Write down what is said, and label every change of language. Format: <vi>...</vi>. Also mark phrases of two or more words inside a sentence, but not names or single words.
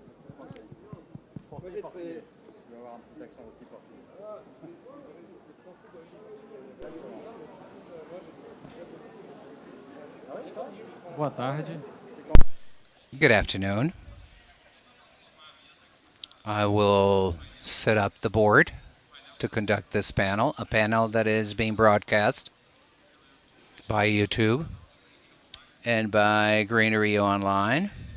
<fr>Moi j'ai trouvé. Je vais avoir un petit accent aussi portugais.</fr> <pt>Boa tarde.</pt> <en>Good afternoon. I will set up the board to conduct this panel, a panel that is being broadcast by YouTube and by Greenery Online.</en>